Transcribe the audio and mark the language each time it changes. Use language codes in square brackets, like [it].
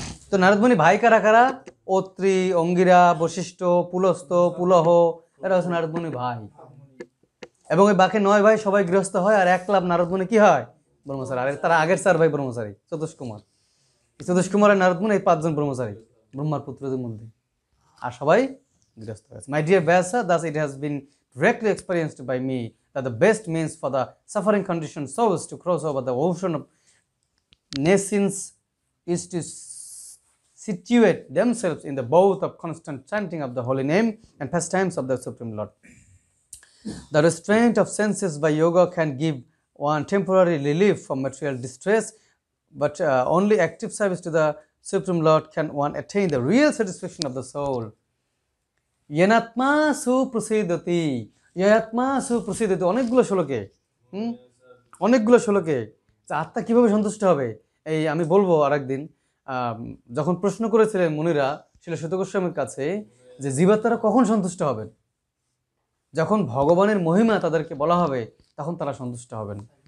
[bn] তো নারদমুনি ভাই কারা কারা? অত্রি, অঙ্গিরা, বশিষ্ঠ, পুলস্ত, পুলহ, এরা হচ্ছে নারদমুনি ভাই। এবং ওই বাকি 9 ভাই সবাই গৃহস্থ হয়, আর একলাভ নারদমুনি কি হয়? ব্রহ্মচারী। আর তারা আগের 4 ভাই ব্রহ্মচারী, চতুষ কুমার। চতুষ কুমার আর নারদমুনি এই 5 জন ব্রহ্মচারী ব্রহ্মার পুত্রদের মধ্যে, আর সবাই গৃহস্থ হয়েছে। [en] My dear Vyasa, thus it has been directly experienced by me that the best means for the suffering conditioned souls to cross over the ocean of nations is to situate themselves in the boat of constant chanting of the holy name and pastimes of the Supreme Lord. The restraint of senses by yoga can give one temporary relief from material distress, but only active service to the Supreme Lord can one attain the real satisfaction of the soul. [sa] Yenatma suprasidati, yenatma suprasidati, [bn] অনেকগুলো শ্লোকে, অনেকগুলো শ্লোকে আত্মা কিভাবে সন্তুষ্ট হবে এই আমি বলবো আরেকদিন। যখন প্রশ্ন করেছিলেন মুনিরা শিল সুত গোস্বামীর কাছে যে জীবাত্মারা কখন সন্তুষ্ট হবেন, যখন ভগবানের মহিমা তাদেরকে বলা হবে তখন তারা সন্তুষ্ট হবেন।